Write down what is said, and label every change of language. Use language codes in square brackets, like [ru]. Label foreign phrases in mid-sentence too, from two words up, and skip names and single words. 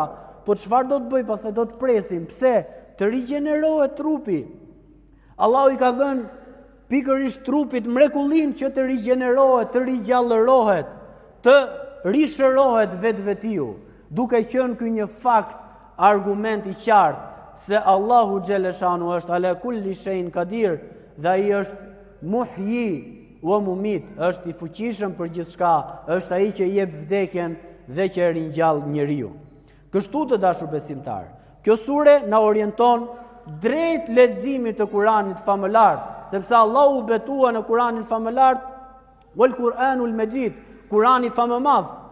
[sq] Po çfarë do të bëj? Pastaj do të presim. Pse? Të rigjenerohet trupi. Allahu i ka dhënë pikërisht trupit mrekullinë që të rigjenerohet, të rigjallërohet, të rishërohet vetvetiu. Duke qenë ky një fakt, argument i qartë se Allahu xhaleshanu është [ar] على كل شيء قدير [sq] dhe ai është [ar] محيي ومميت, [sq] është i fuqishëm për gjithçka, është ai që jep vdekjen dhe që ringjall njeriu. Kështu të dashur besimtar, kjo sure na orienton drejt leximit të Kuranit famëlart, sepse Allahu betua në Kuranin famëlart, [ar] والقرآن المجيد, [sq] Kurani famëmadh.